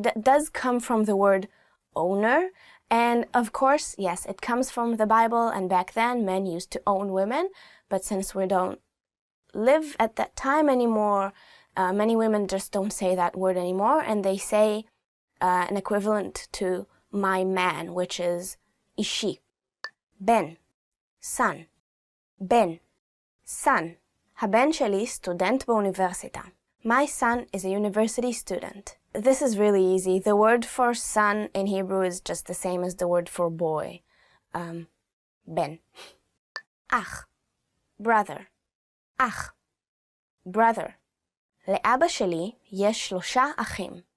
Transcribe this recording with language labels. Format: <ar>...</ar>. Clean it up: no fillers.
<en>does come from the word owner, and of course, yes, it comes from the Bible, and back then men used to own women, but since we don't live at that time anymore, many women just don't say that word anymore, and they say an equivalent to my man, which is ishi. Ben, son. Ben, son.</en> <he>הבן שלי סטודנט באוניברסיטה.</he> <en>My son is a university student. This is really easy. The word for son in Hebrew is just the same as the word for boy. Ben. Ach, brother.</en> <he>Ach, brother. לאבא שלי יש 3 אחים.</he>